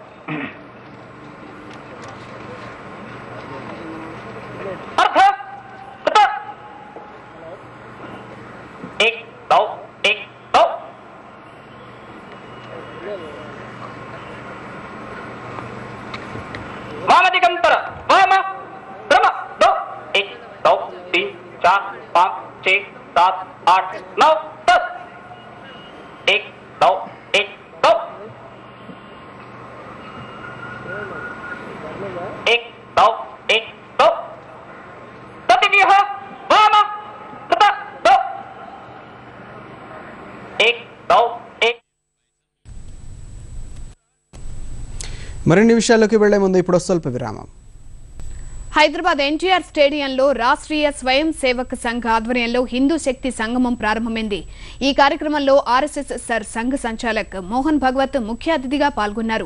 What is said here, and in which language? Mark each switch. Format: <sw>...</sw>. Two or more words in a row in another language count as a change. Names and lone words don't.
<sa>अर्ध कृत 1 2 1 2 वामदिगंतर वाम भ्रम 2 1 2 3 4 5 6 7 8 9 10 1 2 1 2 1 2 1 2 प्रतिव्यूह वाम कृत 2 1 2 1</sa> <te>మరిన్ని విషయాల్లోకి వెళ్లే ముందు ఇప్పుడు స్వల్ప విరామం. హైదరాబాద్ ఎన్టీఆర్ స్టేడియంలో రాష్ట్రీయ స్వయం సేవక్ సంఘ్ ఆధ్వర్యంలో హిందూ శక్తి సంగమం ప్రారంభమైంది. ఈ కార్యక్రమంలో ఆర్ఎస్ఎస్ సర్ సంఘ్ సంచాలక్ మోహన్ భగవత్ ముఖ్య అతిథిగా పాల్గొన్నారు.</te>